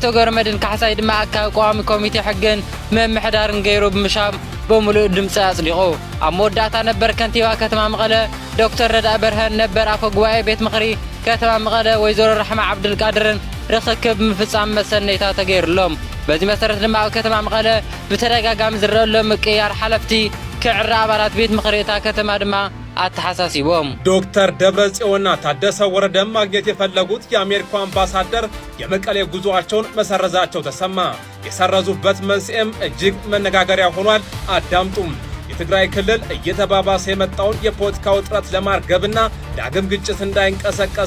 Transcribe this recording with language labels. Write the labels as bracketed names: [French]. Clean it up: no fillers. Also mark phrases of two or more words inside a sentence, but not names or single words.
[Tigrinya] ገብረመድህን ካሕሳይ ድማ ኣካል ቋሚ ኮሚቴ ሕግን ምምሕዳርን ገይሩ ብምሻም በሙሉእ ድምፂ ኣጽዲቑ። ኣብ መወዳእታ ነበር ከንቲባ ከተማ መቐለ ዶክተር ረዳእ በርሀን ነበር ኣፈ ጉባኤ ቤት ምኽሪ ከተማ መቐለ ወይዘሮ ረሕማ ዓብድልቃድርን ርክክብ ምፍጻም መሰነይታ ተገይሩሎም። በዚ መሰረት ድማ ኣብ ከተማ መቐለ ብተደጋጋሚ ዝረአሎም ምቅያር ሓለፍቲ ክዕሪ ኣባላት ቤት ምኽሪ እታ ከተማ ድማ አተሐሳሲቦም [Amharic] ዶክተር ደብረጽዮንና ታደሰ ወረደ ማግኘት የፈለጉት የአሜሪካ አምባሳደር የመቀሌ ጉዞአቸውን መሰረዛቸው ተሰማ። የሰረዙበት መንስኤም እጅግ መነጋገሪያ ሆኗል። አዳምጡም። የትግራይ ክልል እየተባባሰ የመጣውን የፖለቲካ ውጥረት ለማርገብና ዳግም ግጭት እንዳይንቀሰቀስ